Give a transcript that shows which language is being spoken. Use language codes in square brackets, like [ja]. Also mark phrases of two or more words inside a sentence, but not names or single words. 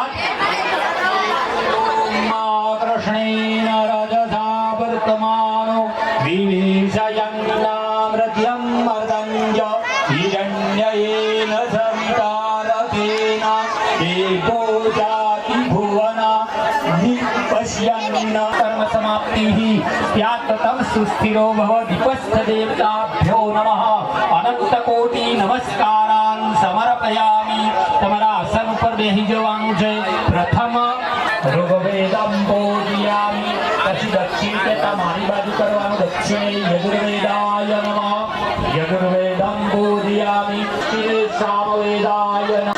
[sa] કૃષ્ણેન રજસા વર્તમાનો વિવેશયન્નામૃત્યમ મર્દંજ હિરણ્યેન સવિતારથેન દેવો જાતિ ભુવના નિપશ્યન્ન કર્મ समाप्तिः स्यात् ततः सुस्थिरो भव दीपस्थ देवताभ्यो नमः अनंतकोटि नमस्कारान् समर्पयामि। [gu] તમારા આસન ઉપર બેસી જવાનું છે। [sa] પ્રથમ ઋગ્વેદમ પૂજયામિ, [gu] પછી દક્ષિણ કેતા મારી બાજુ કરવાનું, [sa] દક્ષિણે યજુર્વેદાય નમઃ, યજુર્વેદમ પૂજયામિ, સામવેદાય નમઃ।